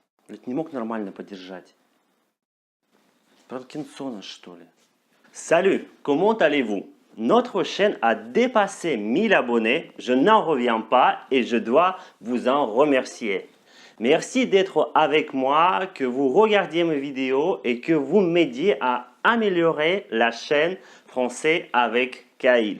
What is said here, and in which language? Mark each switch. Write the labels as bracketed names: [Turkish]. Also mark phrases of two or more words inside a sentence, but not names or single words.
[Russian] Ведь не мог нормально поддержать. Паркинсона, что ли? [French] Salut, comment allez-vous? Notre chaîne a dépassé 1000 abonnés, je n'en reviens pas et je dois vous en remercier. Merci d'être avec moi, que vous regardiez mes vidéos et que vous m'aidiez à améliorer la chaîne Français avec Kyle.